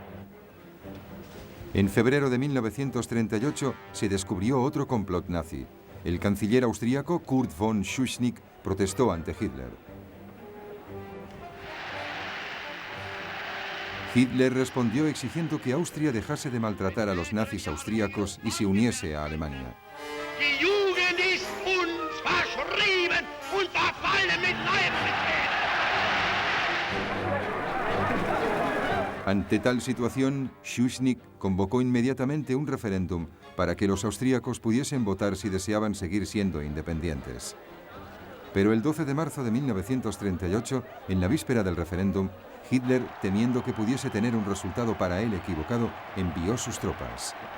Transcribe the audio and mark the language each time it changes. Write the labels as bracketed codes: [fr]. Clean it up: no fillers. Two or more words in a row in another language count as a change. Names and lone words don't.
[es] En febrero de 1938 se descubrió otro complot nazi. El canciller austríaco Kurt von Schuschnigg protestó ante Hitler. Hitler respondió exigiendo que Austria dejase de maltratar a los nazis austríacos y se uniese a Alemania. [de] Die Jugend ist uns verschrieben und verfallen mit Leib. [es] Ante tal situación, Schuschnigg convocó inmediatamente un referéndum para que los austríacos pudiesen votar si deseaban seguir siendo independientes. Pero el 12 de marzo de 1938, en la víspera del referéndum, Hitler, temiendo que pudiese tener un resultado para él equivocado, envió sus tropas.